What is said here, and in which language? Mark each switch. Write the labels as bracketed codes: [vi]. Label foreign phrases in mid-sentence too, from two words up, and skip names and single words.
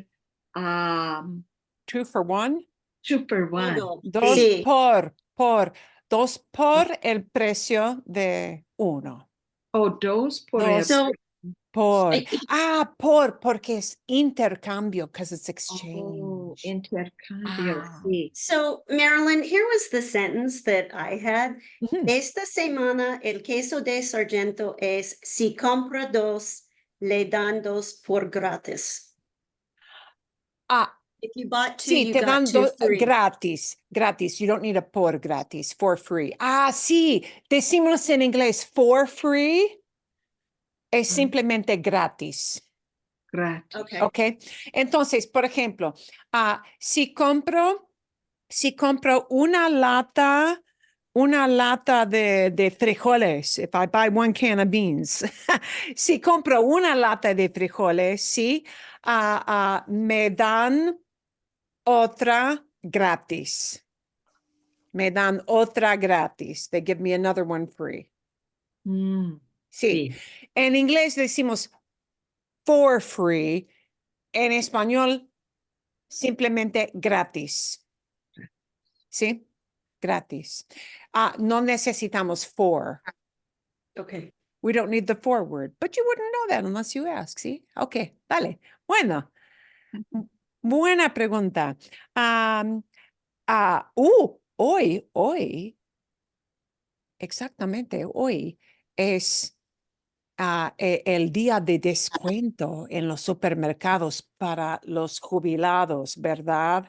[en] 2 for 1. 2 for 1. [es] Uno. Dos Sí. dos por el precio de uno. O 2 por el. Dos So, por. y- Porque es intercambio, [en] because it's Oh, exchange. [es] intercambio, Ah. sí. [en] so Marilyn, here was the sentence that I had. Ujú. [es] Esta semana el queso de Sargento es si compra 2, le dan 2 por gratis. Ah, [en] If you bought 2, [es] sí, [en] you [es] te [en] got [es] dan [en] 2 free. gratis. You don't need a [es] por gratis, [en] for free. [es] Sí, decimos en inglés [en] for free, [es] es simplemente gratis. Gratis. Okay. ¿Ok? Entonces, por ejemplo, si compro una lata una lata de frijoles, [en] if I buy one can of beans, [es] si compro una lata de frijoles, sí, me dan otra gratis. Me dan otra gratis. [en] They give me another one free. Mm, [es] Sí. sí. En inglés decimos [en] for free. [es] En español, simplemente gratis. ¿Sí? Gratis. No necesitamos for. Okay. [en] We don't need the for word, but you wouldn't know that unless you ask, [es] ¿sí? Ok, vale. Bueno, buena pregunta. Hoy, exactamente, hoy es el día de descuento en los supermercados para los jubilados, ¿verdad?